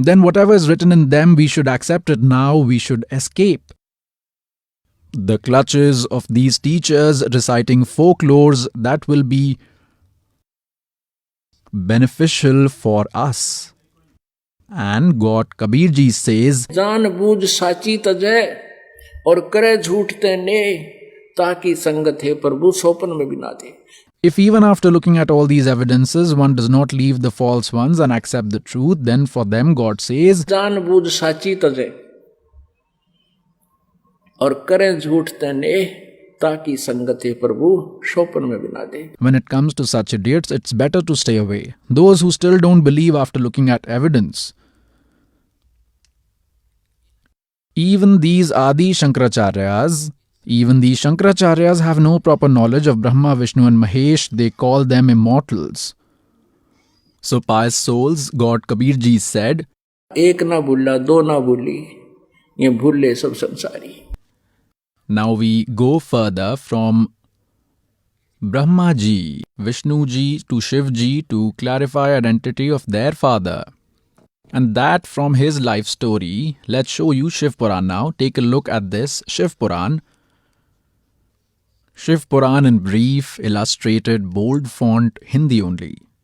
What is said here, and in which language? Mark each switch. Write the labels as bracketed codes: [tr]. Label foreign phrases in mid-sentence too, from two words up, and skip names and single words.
[en] then whatever is written in them, we should accept it now, we should escape the clutches of these teachers reciting folklores that will be beneficial for us. And God Kabir Ji says, [hi] जान बूझ साची तजै और करे झूठ ते ने ताकि संगत है प्रभु सोपन में भी ना दे. [en] if even after looking at all these evidences, one does not leave the false ones and accept the truth, then for them God says, [hi] जान बूझ साची तजै और करे झूठ ते ने ताकि संगत है प्रभु सोपन में भी ना दे. [en] when it comes to such idiots, it's better to stay away. Those who still don't believe after looking at evidence. Even these Shankaracharyas have no proper knowledge of Brahma, Vishnu and Mahesh. They call them immortals. So pious souls, God Kabir Ji said, [hi] एक ना भूला दो ना भूली ये भूले सब संसारी. [en] now we go further from Brahma Ji, Vishnu Ji to Shiv Ji to clarify identity of their father. And that from his life story. Let's show you Shiv Puran now. Take a look at this Shiv Puran. Shiv Puran in brief, illustrated, bold font, Hindi only.